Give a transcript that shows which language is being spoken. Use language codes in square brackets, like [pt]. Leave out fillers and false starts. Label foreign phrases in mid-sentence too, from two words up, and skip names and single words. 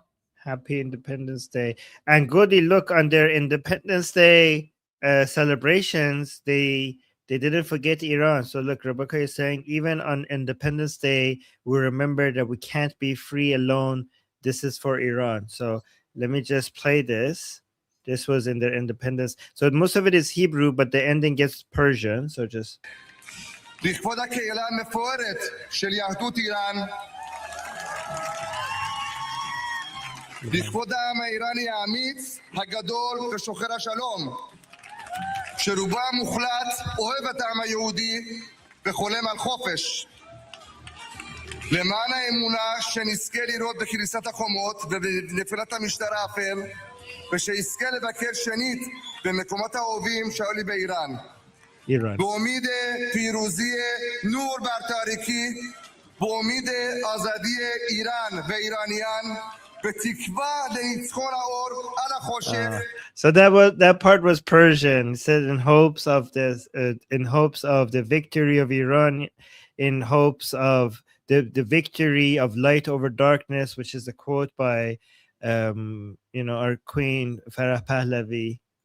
[en] Happy Independence Day. And Goldie, look, on their Independence Day celebrations, they didn't forget Iran. So look, Rebecca is saying, even on Independence Day, we remember that we can't be free alone. This is for Iran. So let me just play this. This was in their independence. So most of it is Hebrew, but the ending gets Persian. So just... [he] לכבוד הקהילה המפוארת של יהדות איראן, לכבוד העם האיראני האמיץ, הגדול ושוחר השלום, שרובו המוחלט אוהב את העם היהודי וחולם על חופש. למען האמונה שנזכה לראות בקריסת החומות ובנפילת המשטר האפל, ושיזכה לבקר שנית במקומות האהובים שהיו לי באיראן. [fa] באומید پیروزی نور بر تاریکی، באומید آزادی ایران و ایرانیان، [he] בתקווה לניצחון האור על החושך. [en] So that part was Persian. It said in hopes of the victory of Iran, in hopes of the victory of light over darkness, which is a quote by our queen Farah Pahlavi.